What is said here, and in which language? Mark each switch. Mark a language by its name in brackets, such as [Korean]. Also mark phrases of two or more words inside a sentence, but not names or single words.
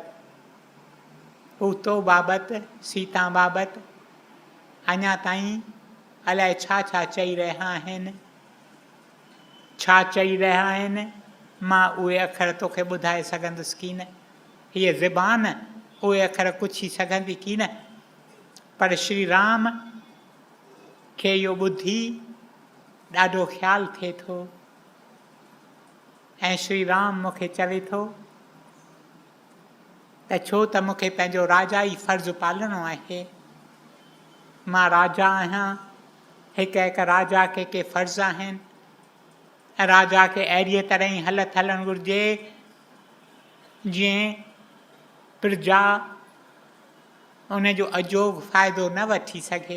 [Sindhi] हू तो बाबति, सीता बाबति अञा ताईं अलाए छा छा चई रहिया आहिनि। छा चई रहिया आहिनि मां उहे अखर तोखे ॿुधाए सघंदुसि की न, हीअ ज़बान उहे अखर पुछी सघंदी की न। पर श्री राम खे इहो ॿुधी ॾाढो ख़्यालु थिए थो ऐं श्री राम मूंखे चवे थो त छो त मूंखे पंहिंजो राजाई फ़र्ज़ु पालणो आहे। मां राजा आहियां, हिकु हिकु राजा खे के फ़र्ज़ आहिनि ऐं राजा खे अहिड़ीअ तरह ई हलत हलणु घुरिजे जीअं प्रजा उनजो अजोग फ़ाइदो न वठी सघे।